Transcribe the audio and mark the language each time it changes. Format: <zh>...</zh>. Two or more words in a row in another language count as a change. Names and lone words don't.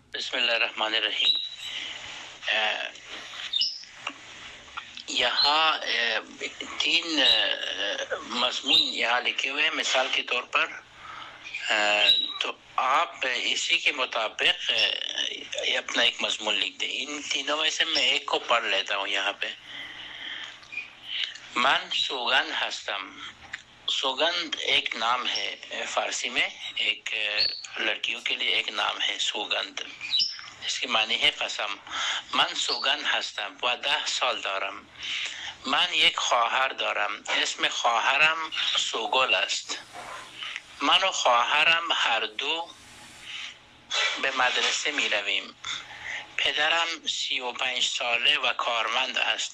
<ar>بسم الله الرحمن الرحیم.</ar> <hi>यहाँ तीन मजमून यहाँ लिखे हुए हैं मिसाल के तौर पर, तो आप इसी के मुताबिक अपना एक मजमून लिख दें। इन तीनों में से मैं एक को पढ़ लेता हूँ यहाँ पे।</hi> <fa>من سوگند هستم.</fa> <hi>सौगंध एक नाम है फारसी में, एक लड़कियों के लिए एक नाम है सौगंध। इसके मानी है कसम।</hi> <fa>من سوگند هستم و 10 سال دارم. من یک خواهر دارم، اسم خواهرم سوگل است. من و خواهرم هر دو به مدرسه می رویم. پدرم 35 ساله و کارمند است.</fa>